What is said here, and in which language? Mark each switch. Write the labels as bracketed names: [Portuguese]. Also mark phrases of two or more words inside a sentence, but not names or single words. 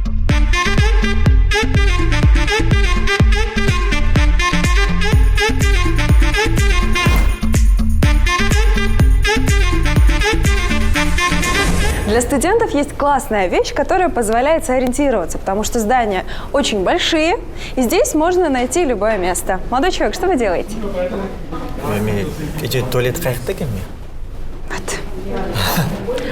[Russian] Для студентов есть классная вещь, которая позволяет сориентироваться, потому что здания очень большие, и здесь можно найти любое место. Молодой человек, что вы делаете? [Kazakh] Туалет қайықта екен ме? Вот.